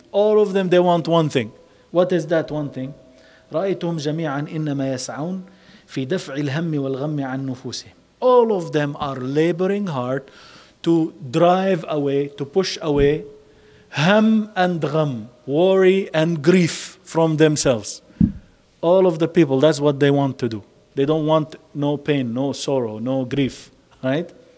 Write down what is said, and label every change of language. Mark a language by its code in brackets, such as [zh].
[en] All of them, they want one thing. What is that one thing? [ar] رأيتهم جميعا إنما يسعون في دفع الهم والغم عن نفوسهم. [en] All of them are laboring hard to drive away, to push away ham and gham, worry and grief from themselves. All of the people, that's what they want to do. They don't want no pain, no sorrow, no grief, right?